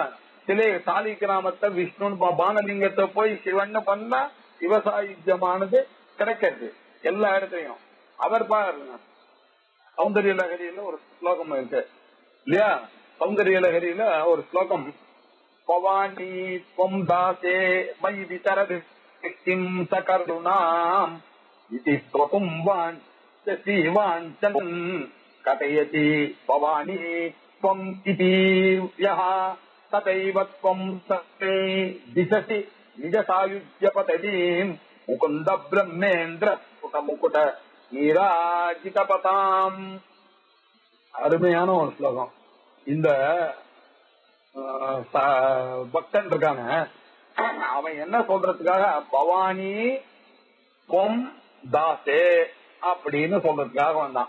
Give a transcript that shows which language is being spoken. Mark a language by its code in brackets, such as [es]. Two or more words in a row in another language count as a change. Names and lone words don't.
[ta] சில சாலி கிராமத்தை விஷ்ணு பானலிங்கத்தை போய் சிவன் பண்ணா விவசாயமானது கிடைக்கிறது எல்லா இடத்துலயும். அவர் பாருங்க, சௌந்தரிய லகரியில ஒரு ஸ்லோகம் இருக்கு இல்லையா? சௌந்தரிய லகரியில ஒரு ஸ்லோகம், [sa] பவானி त्वं दासे मयि वितरदिष्टिं सकरुणाम् इति स्तोतुं वाञ्छसि वाञ्छन् कथयति भवानी त्वम् इति यः तथैव त्वं सत्ते दिशसि निजसायुज्यपततीम् मुकुन्द ब्रह्मेन्द्र मुकुट நீராஜிதபதாம். [ta] அருமையான ஒரு ஸ்லோகம். இந்த பக்தன் இருக்கான அவன் என்ன சொல்றதுக்காக [sa] भवानि त्वं दासे [ta] அப்படின்னு சொல்றதுக்காக வந்தான்.